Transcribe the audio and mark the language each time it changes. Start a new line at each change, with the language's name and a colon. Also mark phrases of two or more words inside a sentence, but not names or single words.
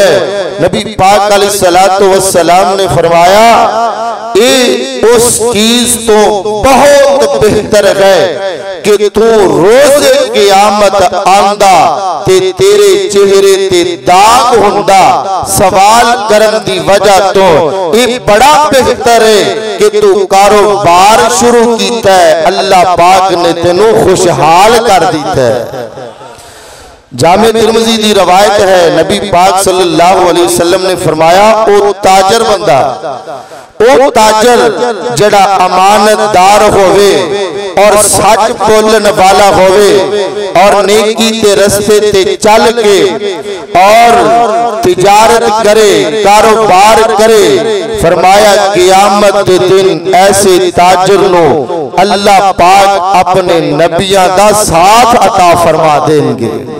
Punjabi: نبی پاک
Arabic: عليه الصلاة والسلام
Punjabi: نے فرمایا یہ اس چیز توں بہت بہتر ہے کہ تو روزِ قیامت آندا تے تیرے چہرے تے داغ ہندا سوال کرن دی وجہ توں یہ بڑا بہتر ہے کہ تو کاروبار شروع کیتا ہے، اللہ پاک نے تینوں خوشحال کر دتا ہے. جامع ترمذی دی روایت ہے، نبی پاک
Arabic: صلى الله عليه وسلم
Punjabi: نے فرمایا او تاجر بندہ، او تاجر جیہڑا امانتدار ہووے اور سچ بولنے والا ہووے اور نیکی کے رستے تے چل کے اور تجارت کرے، کاروبار کرے، فرمایا قیامت کے دن ایسے تاجر نوں اللہ پاک اپنے نبیاں دا ساتھ عطا فرما دیں گے.